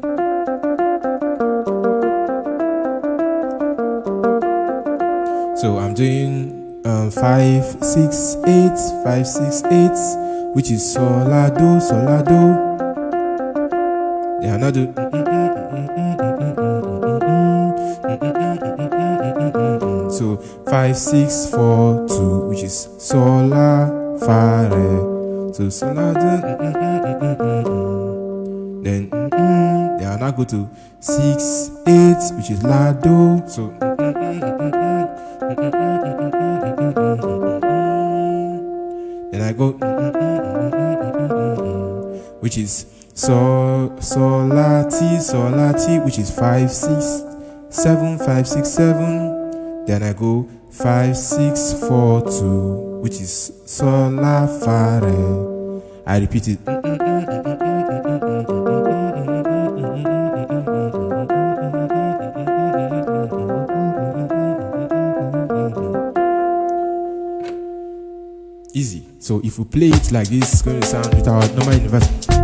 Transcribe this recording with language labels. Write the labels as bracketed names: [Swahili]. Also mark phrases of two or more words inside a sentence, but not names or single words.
[English] So I'm doing 5 6 8 5 6 8, which is sol la do sol la do. Yeah, now do. So 5 6 4 2, which is sol la fa re. So sol la do. Then I now go to 6 8, which is la do. So then I go, which is sol la ti, which is 5 6 7 5 6 7. Then I go 5 6 4 2, which is sol la fa re. I repeat it. Easy. So if we play it like this, it's going to sound with our normal universal.